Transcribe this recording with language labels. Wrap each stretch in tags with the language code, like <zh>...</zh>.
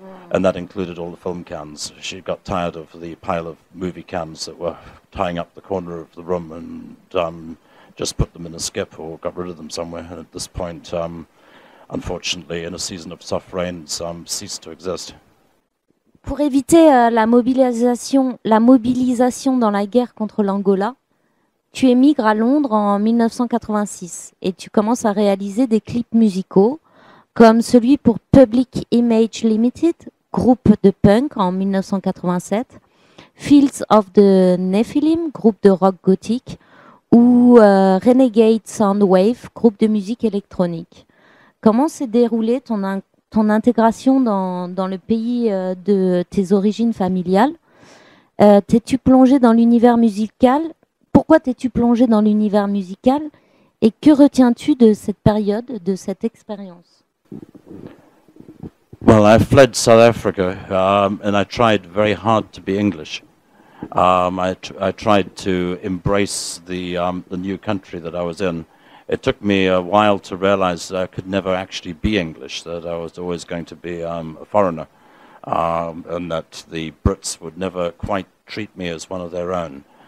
<en>And that included all the film cans. She got tired of the pile of movie cans that were tying up the corner of the room, and just put them in a skip or got rid of them somewhere. And at this point, unfortunately, in a Season of Soft Rains, ceased to exist.</en> <fr>Pour éviter la mobilisation dans la guerre contre l'Angola, tu émigres à Londres en 1986 et tu commences à réaliser des clips musicaux comme celui pour Public Image Limited, groupe de punk en 1987, Fields of the Nephilim, groupe de rock gothique, ou Renegade Soundwave, groupe de musique électronique. Comment s'est déroulée ton intégration dans le pays de tes origines familiales? T'es-tu plongé dans l'univers musical? Pourquoi t'es-tu plongé dans l'univers musical? Et que retiens-tu de cette période, de cette expérience?</fr> <en>Well, I fled South Africa, and I tried very hard to be English. I tried to embrace the new country that I was in. It took me a while to realize that I could never actually be English, that I was always going to be a foreigner, and that the Brits would never quite treat me as one of their own.</en>